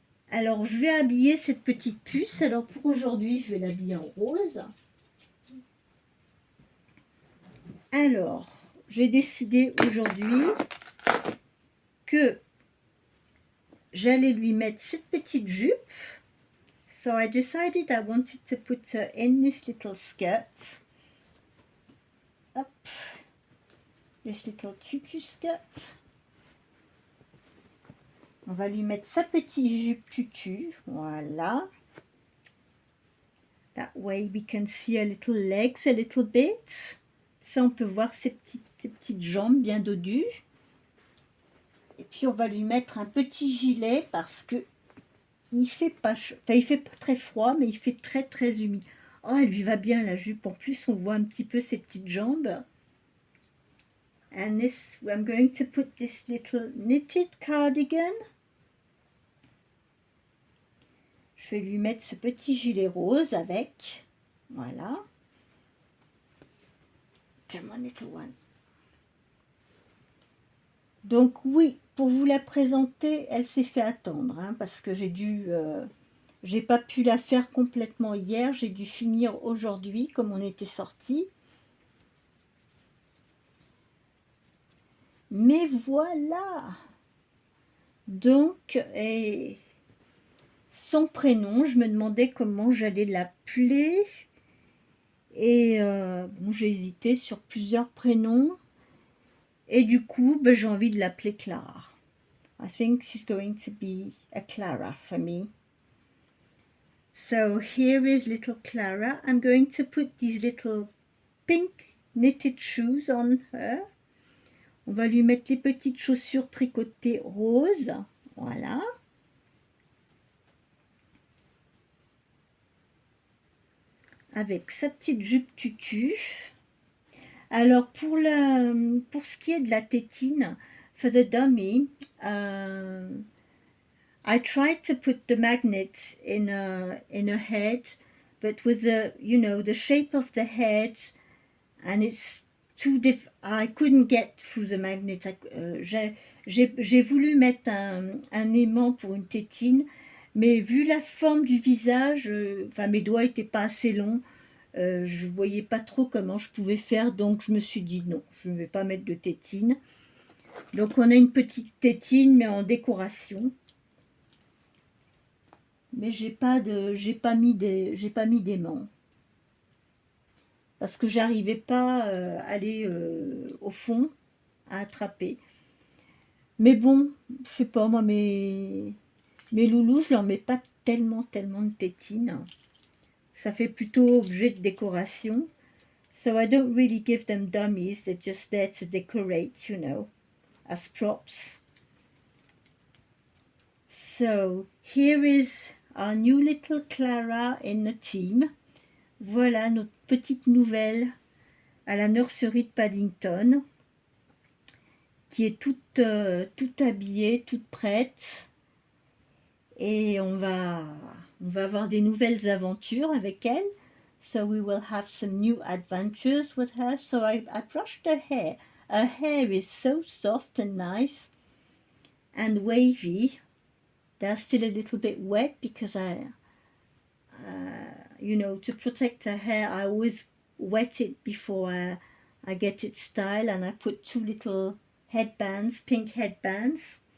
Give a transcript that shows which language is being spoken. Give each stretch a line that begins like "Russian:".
French: Alors, je vais habiller cette petite puce. Alors, pour aujourd'hui, je vais l'habiller en rose. Alors, j'ai décidé aujourd'hui que j'allais lui mettre cette petite jupe.
English: So I decided I wanted to put her in this little skirt. Hop. This little tutu skirt.
French: On va lui mettre sa petite jupe tutu. Voilà.
English: That way we can see her little legs a little bit.
French: Ça, on peut voir ses petites jambes bien dodues. Et puis, on va lui mettre un petit gilet parce que il fait pas chaud. Enfin, il fait pas très froid, mais il fait très humide. Oh, elle lui va bien la jupe. En plus, on voit un petit peu ses petites jambes.
English: And this, I'm going to put this little knitted cardigan.
French: Je vais lui mettre ce petit gilet rose avec. Voilà.
English: Come on, little one.
French: Donc oui, pour vous la présenter, elle s'est fait attendre, hein, parce que j'ai pas pu la faire complètement hier, j'ai dû finir aujourd'hui, comme on était sortis. Mais voilà. Donc, son prénom, je me demandais comment j'allais l'appeler. Et bon, j'ai hésité sur plusieurs prénoms. Et du coup, ben, j'ai envie de l'appeler Clara.
English: I think she's going to be a Clara for me. So here is little Clara. I'm going to put these little pink knitted shoes on her.
French: On va lui mettre les petites chaussures tricotées roses. Voilà. Avec sa petite jupe tutu. Alors, pour ce qui est de la tétine,
English: for the dummy, I tried to put the magnet in her head, but with the shape of the head, and it's too I couldn't get through the magnet.
French: J'ai voulu mettre un aimant pour une tétine, mais vu la forme du visage, enfin mes doigts n'étaient pas assez longs. Je ne voyais pas trop comment je pouvais faire, donc je me suis dit non, je ne vais pas mettre de tétine. Donc on a une petite tétine, mais en décoration. Mais j'ai pas mis d'aimant. Parce que j'arrivais pas à aller au fond, à attraper. Mais bon, je sais pas, moi, mes loulous, je leur mets pas tellement de tétine. Ça fait plutôt objet de décoration.
English: So I don't really give them dummies. They're just there to decorate, as props. So here is our new little Clara in the team.
French: Voilà notre petite nouvelle à la nurserie de Paddington, qui est toute habillée, toute prête. Et on va avoir des nouvelles aventures avec elle.
English: So we will have some new adventures with her. So I brushed her hair. Her hair is so soft and nice and wavy. They're still a little bit wet because to protect her hair, I always wet it before I get it styled, and I put 2 little headbands, pink headbands.